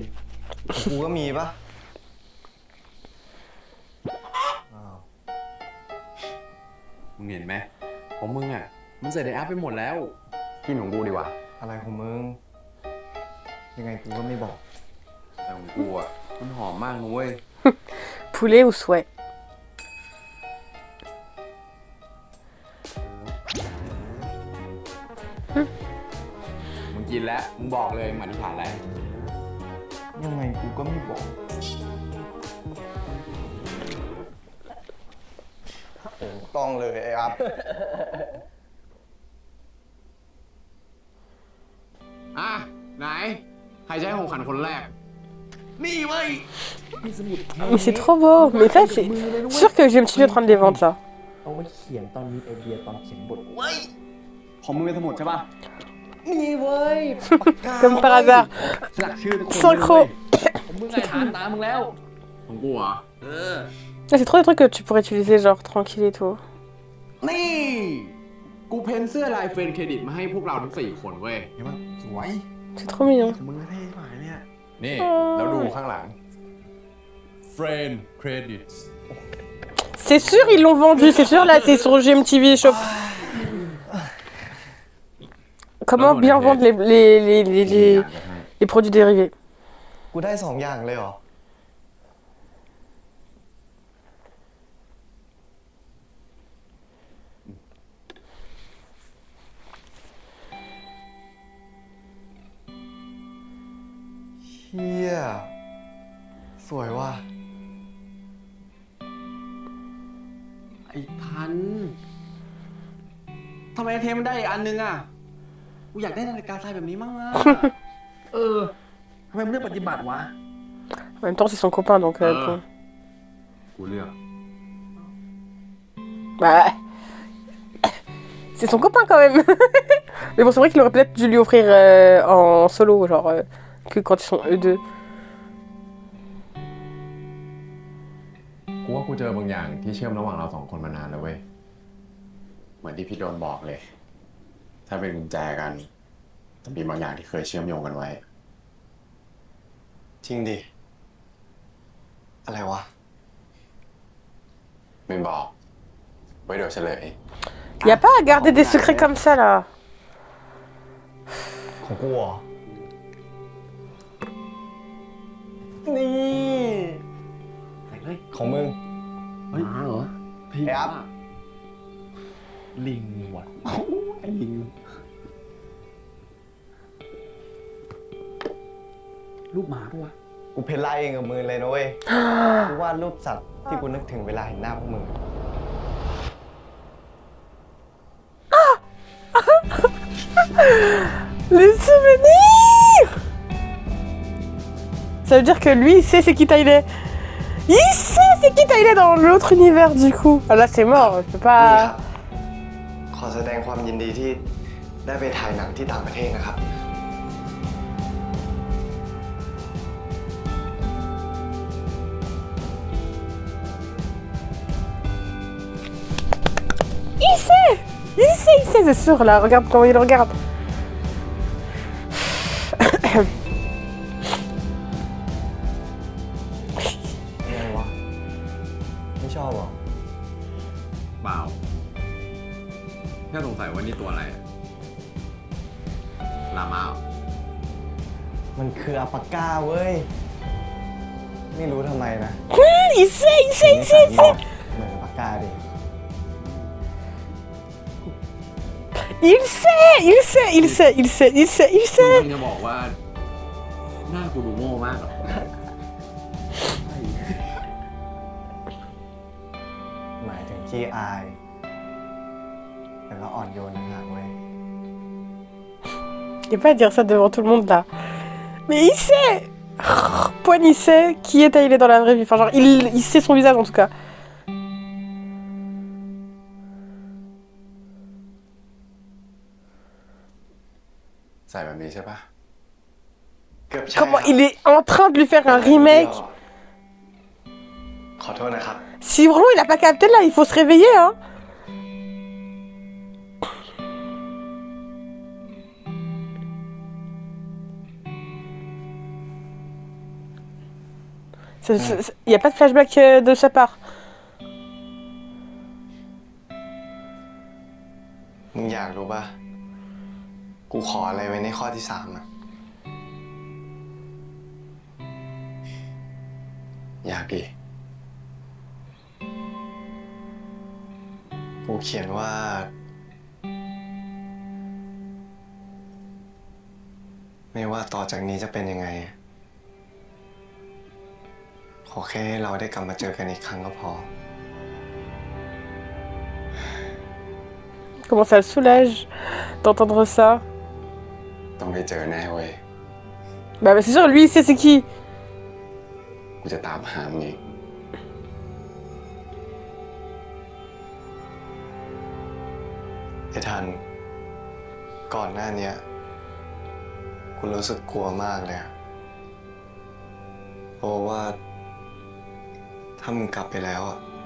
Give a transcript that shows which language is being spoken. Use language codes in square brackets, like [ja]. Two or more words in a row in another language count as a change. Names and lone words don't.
[th] กูก็มีปะอ้าว มึงเห็นไหมของมึงอ่ะ มันใส่ในแอปไปหมดแล้ว กินของกูดีกว่า อะไรของมึง ยังไงกูก็ไม่บอก แต่ของกูอ่ะ มันหอมมากนะเว้ย [fr] Poulet ou souhait? [th] มึงกินแล้ว มึงบอกเลยมึงอธิษฐานอะไร ยังไงกูก็ไม่บอกต้องเลยไอ้อัพ อ่ะ ไหน ใครจะให้ของขวัญคนแรก นี่เว้ย [fr] Mais c'est trop beau. Mais ça, c'est sûr que je vais me tuer de prendre des ventes, ça. [th] เอาไว้เขียนตอนมีไอเดียตอนเขียนบท เว้ย ของมึงเป็นสมุดใช่ป่ะ นี่เว้ย [fr] Comme par hasard. [th] สลักชื่อทุกคน [fr] Synchro. [th] ผมมึงไงฐานตามมึงแล้ว ของกูเหรอ [fr] Ah, c'est trop des trucs que tu pourrais utiliser, genre tranquille et tout. [th] นี่ กูเพ้นเสื้อลายเฟรนด์เครดิตมาให้พวกเราทั้ง4คนเว้ย เห็นปะสวย [fr] C'est trop mignon. [th] มึงก็เท่หมายเนี่ย นี่ แล้วดูข้างหลัง Friend Credits [fr] C'est sûr, ils l'ont vendu. C'est sûr, là, c'est sur GMTV Shop. Comment bien vendre les produits dérivés? [th] กูได้2 อย่างเลยเหรอ เฮียสวยว่ะ ไอ้ทัน ทำไมเทมันได้อีกอันนึงอ่ะ กูอยากได้นาฬิกาทรายแบบนี้มั่งอ่ะ ทำไมมึงเลือกปฏิบัติวะ [fr] En même temps, c'est son copain, donc bon. [th] กูเลือก [fr] Bah. C'est son copain quand même. Mais bon, c'est vrai qu'il aurait peut-être dû lui offrir en solo, genre, que quand ils sont eux deux. [th] กูว่ากูเจอบางอย่างที่เชื่อมระหว่างเรา2 คนมานานแล้วเว้ย เหมือนที่พี่โดนบอกเลย ถ้าเป็นกุญแจกันจะมีบางอย่างที่เคยเชื่อมโยงกันไว้ จริงดิ อะไรวะ ไม่บอก ไว้เดี๋ยวเฉลย [fr] Y a pas à garder des secrets comme ça là. [th] ของกูเหรอ นี่ ของมึง เฮ้ยเหรอ ไอ้อัพ ลิงว่ะไอ้ลิง รูปหมาปะวะ กูเพ้นไล่เองกับมือเลยนะเว้ย กูวาดรูปสัตว์ที่กูนึกถึงเวลาเห็นหน้าพวกมึง [fr] Les souvenirs. Ça veut dire que lui, il sait c'est qui Tyler. Il sait c'est qui Tyler dans l'autre univers du coup. Ah là, c'est mort, je peux [th] นี่ครั [fr] pas. [th] บ ขอแสดงความยินดีที่ได้ไปถ่ายหนังที่ต่างประเทศนะครับ [fr] Il sait, c'est sûr là. Regarde comment il le regarde. [th] อะไรวะ ไม่ชอบเหรอ เปล่า แค่สงสัยว่านี่ตัวอะไรอะลามาเหรอ มันคืออัลปาก้าเว้ย ไม่รู้ทำไมนะ [fr] Il sait, il sait, il sait, il sait. [th] เหมือนอัลปาก้าดิ [fr] Il sait, il sait, il sait, il sait, il sait, il [th] มึ [fr] sait. [th] งจะบอกว่า หน้ากูดูโง่มากเหรอ หมายถึงขี้อาย แต่ก็อ่อนโยนนะเว้ย [fr] Il a pas à dire ça devant tout le monde là. Mais il sait Poigne, il sait qui est Tyler dans la vraie vie. Enfin, genre, il sait son visage en tout cas. Comment il est en train de lui faire un remake. Si vraiment il a pas capté là, il faut se réveiller hein. Il n'y a pas de flashback de sa part. [th] มึงอยากรู้ป่ะ กูขออะไรไว้ในข้อที่3อ่ะ อยากดิ กูเขียนว่า ไม่ว่าต่อจากนี้จะเป็นยังไง ขอแค่ให้เราได้กลับมาเจอกันอีกครั้งก็พอ [fr] Comment ça le soulage d'entendre ça. [th] ต้องได้เจอแน่เว้ย [fr] Bah c'est sûr, lui il sait c'est qui. [th] กูจะตามหามึงอีก ไอ้ทัน ก่อนหน้านี้กูรู้สึกกลัวมากเลยอะเพราะว่าถ้ามึงกลับไปแล้วอะ